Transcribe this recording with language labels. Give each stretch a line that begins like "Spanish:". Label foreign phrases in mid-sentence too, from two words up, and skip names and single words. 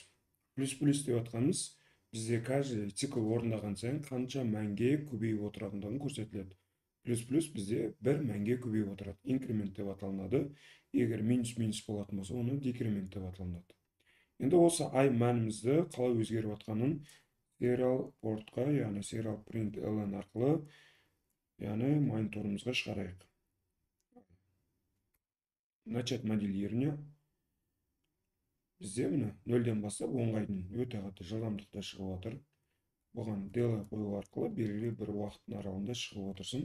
Kazakh: Плюс-плюс деп атқанымыз бізде каждый цикл орындаған сайын қанша мәнге көбейіп отыратындығын көрсетіледі. Плюс-плюс бізде бір мәнге көбейіп отырады. Инкремент деп аталынады. Егер минус-минус болатын болса, оны декремент деп аталынады. Енді осы I мәнімізді қалай өзгеріп атқанын serial портқа, яғни
English: serial print ln
Kazakh: арқылы, яғни мониторымызға шығарайық.
Russian: Начать моделирование.
Kazakh: Бізде міне 0-ден бастап 10-ға дейін өте қатты жылдамдықта шығып отыр. Бұған delay қою арқылы белгілі бір уақыттың аралығында шығып отырсын.